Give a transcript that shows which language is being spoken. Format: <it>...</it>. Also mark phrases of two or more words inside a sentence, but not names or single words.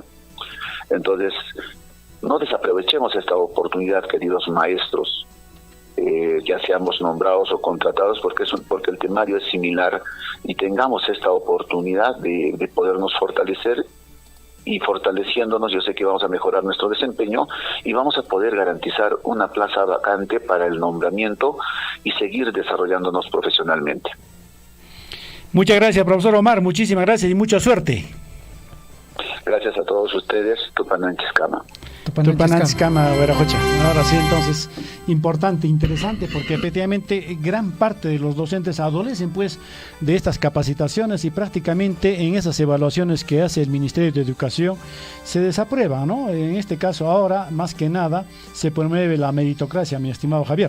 <es>Entonces, no desaprovechemos esta oportunidad, queridos maestros, ya seamos nombrados o contratados, porque el temario es similar, y tengamos esta oportunidad de podernos fortalecer, y fortaleciéndonos yo sé que vamos a mejorar nuestro desempeño y vamos a poder garantizar una plaza vacante para el nombramiento y seguir desarrollándonos profesionalmente. Muchas gracias, profesor Omar, muchísimas gracias y mucha suerte. Gracias a todos ustedes.</es> <qu>Tupananchis-Kama. Tupananchis-Kama, Huerajocha.</qu> <es>Ahora sí, entonces, importante, interesante, porque efectivamente gran parte de los docentes adolecen pues de estas capacitaciones, y prácticamente en esas evaluaciones que hace el Ministerio de Educación se desaprueba, ¿no? En este caso ahora, más que nada, se promueve la meritocracia, mi estimado Javier.</es>